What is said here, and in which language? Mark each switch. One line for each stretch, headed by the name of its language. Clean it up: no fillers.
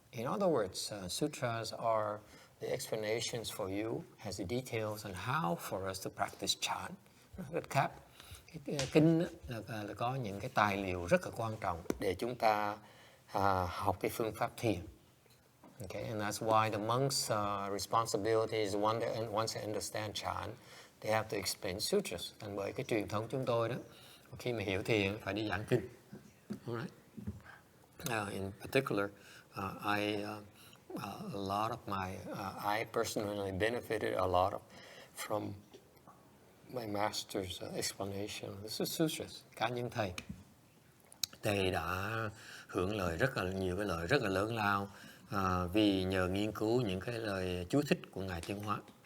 English: In other words, sutras are the explanations for you, has the details on how for us to practice chan.
Vietnamese: Rất khác. Kinh là có những cái tài liệu rất là quan trọng để chúng ta học cái phương pháp thiền.
English: Okay, and that's why the monks' responsibility is once they understand chan, they have to explain sutras.
Vietnamese: Thành bởi cái truyền thống chúng tôi đó, khi mà hiểu thiền phải đi giảng kinh.
English: All right. In particular, a lot of I personally benefited a lot from my master's explanation. This is sutras,
Vietnamese: cá nhân thầy đã hưởng lợi rất là nhiều cái lợi rất là lớn lao vì nhờ nghiên cứu những cái lời chú thích của ngài Tiến Hóa.